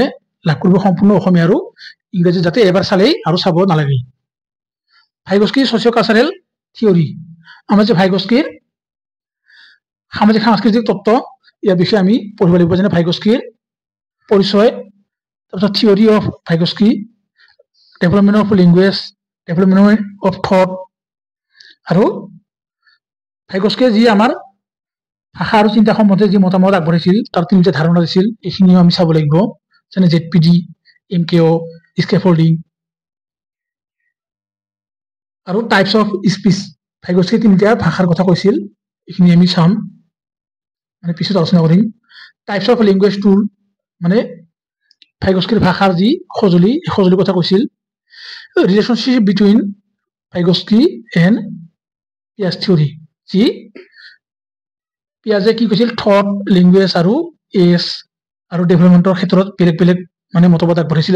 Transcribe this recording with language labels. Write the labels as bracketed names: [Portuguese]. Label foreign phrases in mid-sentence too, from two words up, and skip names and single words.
[Assamese] লাভ কৰিব সম্পূৰ্ণ অসমীয়া আৰু ইংৰাজী যাতে এবাৰ চালেই আৰু চাব নালাগে ভাইগস্কিৰ [English] socio cultural [Assamese] থিওৰি আমাৰ যে ভাইগস্কিৰ সামাজিক সাংস্কৃতিক তত্ত্ব ইয়াৰ বিষয়ে আমি পঢ়িব লাগিব যেনে ভাইগস্কিৰ পৰিচয় তাৰপিছত [English] theory of Vygotsky development of language development of thought [Assamese] আৰু ভাইগস্কিয়ে যি আমাৰ ভাষা আৰু চিন্তা সম্বন্ধে যি মতামত আগবঢ়াইছিল তাৰ তিনিটা ধাৰণা দিছিল এইখিনিও আমি চাব লাগিব যেনে [English] ZPD MKO scaffolding [Assamese] আৰু [English] types of speech [Assamese] ভাইগস্কিয়ে তিনিটা ভাষাৰ কথা কৈছিল এইখিনি আমি চাম মানে পিছত আলোচনা কৰিম [English] types of language tool [Assamese] মানে ভাইগস্কিৰ ভাষাৰ যি সঁজুলিৰ কথা কৈছিল ৰিলেশ্যনশ্বিপ [English] between Vygotsky and Piaget theory [Assamese] যি পিয়াজে কি কৈছিল [English] thought language [Assamese] আৰু এজ আৰু ডেভেলপমেণ্টৰ ক্ষেত্ৰত বেলেগ বেলেগ মানে মতবাদ আগবঢ়াইছিল